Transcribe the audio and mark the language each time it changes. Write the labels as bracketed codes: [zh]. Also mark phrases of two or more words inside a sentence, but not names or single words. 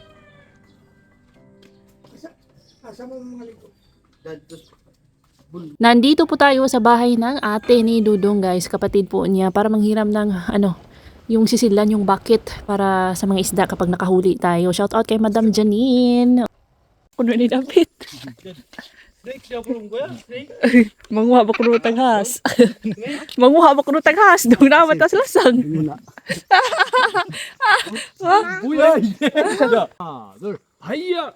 [ceb] Asa mo mga likod? Dadtos. [tl] Nandito po tayo sa bahay ng ate ni Dudong, guys. Kapatid po niya para manghiram ng yung sisilan, yung bucket para sa mga isda kapag nakahuli tayo. [en] Shout out kay Madam Janine. [ceb] Kuno ni David. [ko] 스네이크 잡으러 온 거야? 스네이크? [ceb] Manguha ba kuno taghas? Manguha ba kuno taghas? Dong naman tas lasang. [ko] 뭐야 이게? 자, 하나, 둘, 하이야!